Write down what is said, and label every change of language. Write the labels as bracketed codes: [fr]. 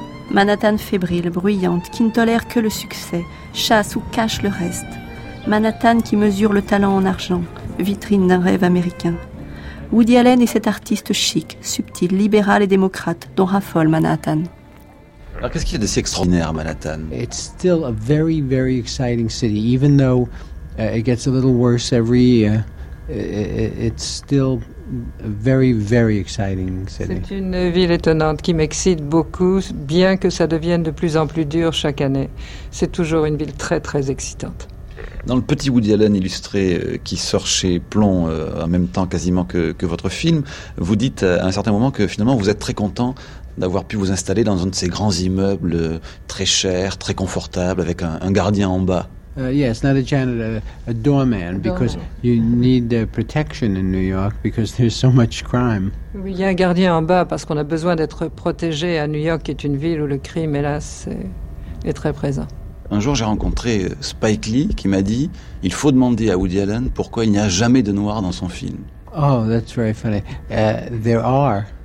[fr] Manhattan fébrile, bruyante, qui ne tolère que le succès, chasse ou cache le reste. Manhattan qui mesure le talent en argent, vitrine d'un rêve américain. Woody Allen est cet artiste chic, subtil, libéral et démocrate, dont raffole Manhattan. Alors qu'est-ce qu'il y a de si extraordinaire à Manhattan ? [en] It's still a very, very exciting city, even though it gets a little worse every year. It's still a very, very exciting city. [fr] C'est une ville étonnante qui m'excite beaucoup, bien que ça devienne de plus en plus dur chaque année. C'est toujours une ville très, très excitante. Dans le petit Woody Allen illustré qui sort chez Plon en même temps quasiment que votre film, vous dites à un certain moment que finalement vous êtes très content d'avoir pu vous installer dans un de ces grands immeubles très chers, très confortables, avec un gardien en bas. [en] Yes, not a janitor, a doorman, because you need protection in New York because there's so much crime. [fr] Il y a un gardien en bas parce qu'on a besoin d'être protégé à New York, qui est une ville où le crime, hélas, est très présent. Un jour, j'ai rencontré Spike Lee qui m'a dit : il faut demander à Woody Allen pourquoi il n'y a jamais de noir dans son film. [en] Oh, that's very funny. There are.